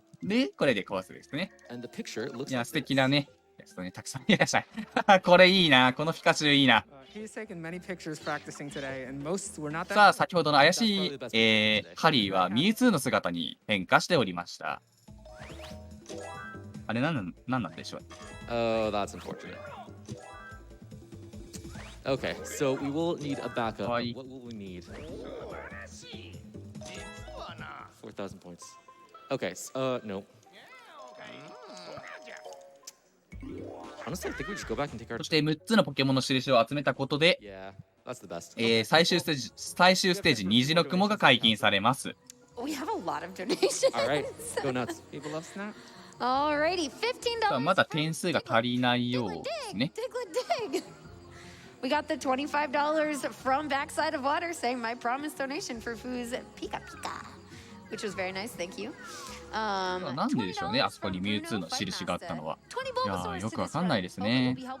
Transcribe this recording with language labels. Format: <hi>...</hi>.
<ja>で、これでコースですね。いや、素敵なね、やつとね、たくさんいらっしゃい。これいいな。このピカチュウいいな。さあ、先ほどの怪しい、ハリーはミュウツーの姿に変化しておりました。あれ、なんなんでしょう。</ja> <en>Oh, that's unfortunate. Okay, so we will need a backup. What will we need? 4,000 points. Okay, no. Honestly, I think we just go back and take our.</en> <ja>そして6つのポケモンの印を集めたことで、</ja> <en>Yeah, that's the best.</en> <ja>最終ステージ虹の雲が解禁されます。</ja> <en>We have a lot of donations. All right, go nuts. people love Snap. Alrighty, $15.</en> <ja>まだ点数が足りないようですね。</ja> <en>Dig. We got the $25 from Backside of Water saying my promise donation for Foo's Pika Pika, which was very nice. Thank you.</en> <ja>なんででしょうね、あそこにミュウツーの印があったのは。いやー、よくわかんないですね。</ja>